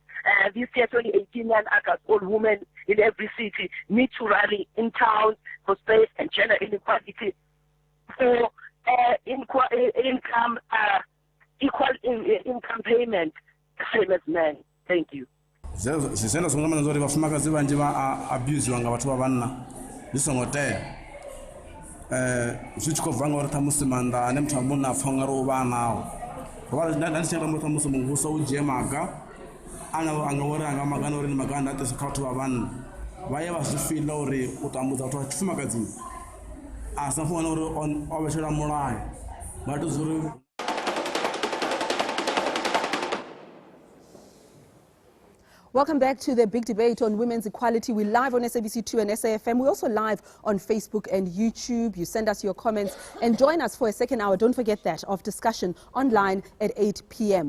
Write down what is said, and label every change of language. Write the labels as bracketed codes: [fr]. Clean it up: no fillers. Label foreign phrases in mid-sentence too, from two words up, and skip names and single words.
[en] This year, 2018, August, all women in every city need to rally in towns for space and gender inequality, for equal income payment, same as men. Thank you. [ve] Zisenda songamana zori vafumakazi vanji va abuse vanga vathu vavanna zwisongo tea zwi tshi khou bva ngauri ṱhamusi maanḓa ane muthu wa munna a pfha ungari u vha nawo ndi tshi tamba ṱhamusi muvhuso u dzhie maga anga uri anga maga ana uri ndi maga a ndaṱisa kha vhathu vha vhanna vha ye vha zwi fiḽa uri u tambudza vhathu vha tshifumakadzini a sa funa uri o vhetshela mulayo vha tou zuri. [en] Welcome back to the big debate on women's equality. We're live on SABC 2 and SAFM. We're also live on Facebook and YouTube. You send us your comments and join us for a second hour, don't forget that, of discussion online at 8 p.m.